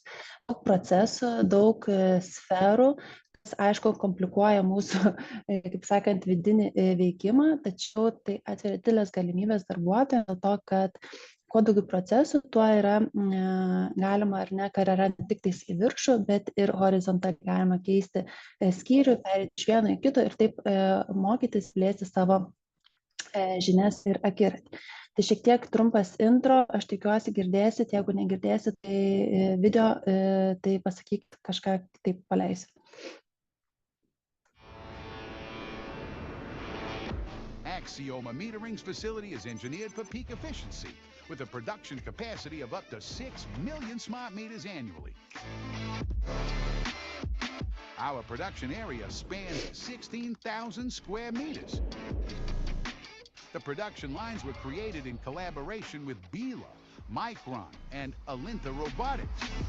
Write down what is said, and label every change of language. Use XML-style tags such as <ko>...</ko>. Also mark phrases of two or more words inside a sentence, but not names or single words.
<lt>Daug procesų, daug sferų, aišku, komplikuoja mūsų, kaip sakant, vidinį veikimą, tačiau tai atveria didelės galimybės darbuotojams dėl to, kad kuo daugiau procesų, tuo yra galima ar ne karjera ne tik tais į viršų, bet ir horizontaliai galima keisti skyrių, perėti iš vieno į kito ir taip mokytis, plėsti savo žinias ir akiratį. Tai šiek tiek trumpas intro, aš tikiuosi girdėsit, jeigu negirdėsit, tai video, tai pasakykit kažką taip paleisiu.</lt> <en>Axioma Metering's facility is engineered for peak efficiency, with a production capacity of up to 6 million smart meters annually. Our production area spans 16,000 square meters. The production lines were created in collaboration with Bila, Micron, and Alinta Robotics.</en>